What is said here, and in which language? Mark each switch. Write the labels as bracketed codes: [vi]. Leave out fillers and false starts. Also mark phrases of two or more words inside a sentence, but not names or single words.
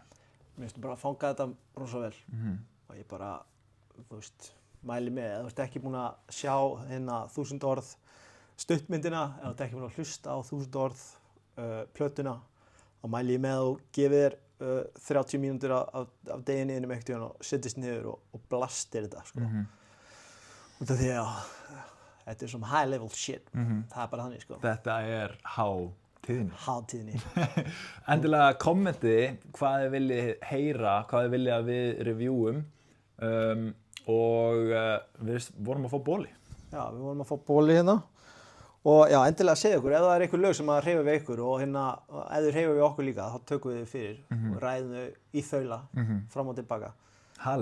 [is] Mér finnst bara að fanga þetta rosa vel og ég bara, mæli með, ef þú ert ekki búin að sjá 1000 orð stuttmyndina, ef þú ert ekki búin að hlusta á 1000 orð plötuna, þá mæli ég með og gefið þér 30 mínútur af deginni innum einhvern tímann og sittist niður og blastir þetta, sko. Út af því að þetta er svona [en] high level shit, [is] það er bara þannig, sko. Þetta er Hátíðinni. Endilega kommenti hvað þið viljið heyra, hvað þið viljið að við reviewum og við vorum að fá bóli. Já, við vorum að fá bóli hérna Og já, endilega segja ykkur, ef það einhver lög sem að hreyfa við ykkur og ef þau hreyfa við okkur líka, þá tökum við þau fyrir og ræðum þau í þaula fram og tilbaka.